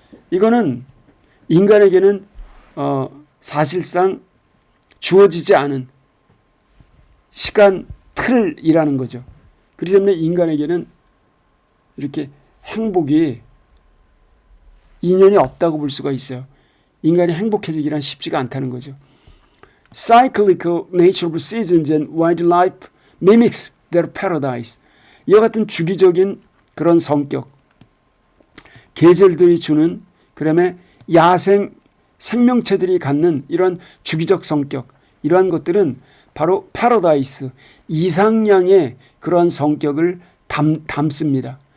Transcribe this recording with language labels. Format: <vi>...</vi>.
<ko>이거는 인간에게는 사실상 주어지지 않은 시간 틀이라는 거죠. 그렇기 때문에 인간에게는 이렇게 행복이 인연이 없다고 볼 수가 있어요. 인간이 행복해지기란 쉽지가 않다는 거죠.</ko> <en>Cyclical nature of seasons and wildlife mimics their paradise.</en> <ko>이와 같은 주기적인 그런 성격, 계절들이 주는 그다음에 야생 생명체들이 갖는 이러한 주기적 성격, 이러한 것들은 바로 파라다이스, 이상향의 그러한 성격을 담습니다.</ko>